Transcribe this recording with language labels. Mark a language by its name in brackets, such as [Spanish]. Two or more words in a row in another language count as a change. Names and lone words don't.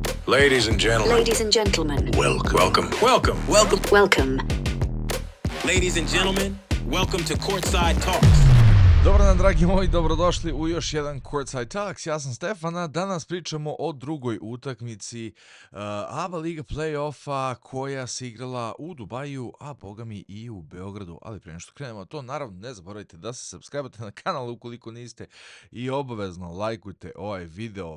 [English] Ladies and gentlemen. Ladies and gentlemen. Welcome. Ladies and gentlemen, welcome to Courtside Talks. [Bosnian] Dobar dan, dragi moji, dobrodošli u još jedan Courtside Talks. Ja sam Stefana, danas pričamo o drugoj utakmici ABA Liga play-offa koja se igrala u Dubaju, a boga mi i u Beogradu. Ali prije nešto krenemo to, naravno ne zaboravite da se subscribe-ate na kanal ukoliko niste i obavezno lajkujte ovaj video.